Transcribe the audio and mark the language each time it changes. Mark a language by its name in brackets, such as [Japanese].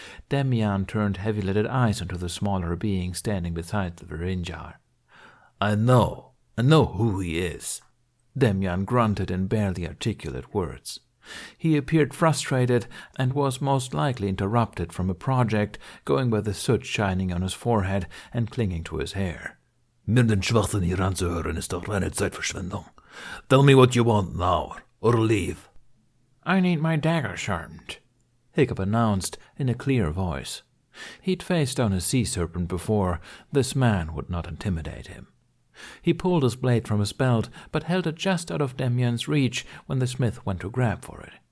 [English] Maaaaan turned heavy-lidded eyes onto the smaller being standing beside the Varinjar. I know who he is. Maaaaan grunted in barely articulate words. He appeared frustrated and was most likely interrupted from a project, going by the soot shining on his forehead and clinging to his hair. [German] Mir den Schwachsinn hier anzuhören ist doch reine Zeitverschwendung. [English] Tell me what you want now, or leave. I need my dagger sharpened, Hiccup announced in a clear voice. He'd faced down a sea serpent before. This man would not intimidate him. He pulled his blade from his belt, but held it just out of Maaaan's reach when the smith went to grab for it.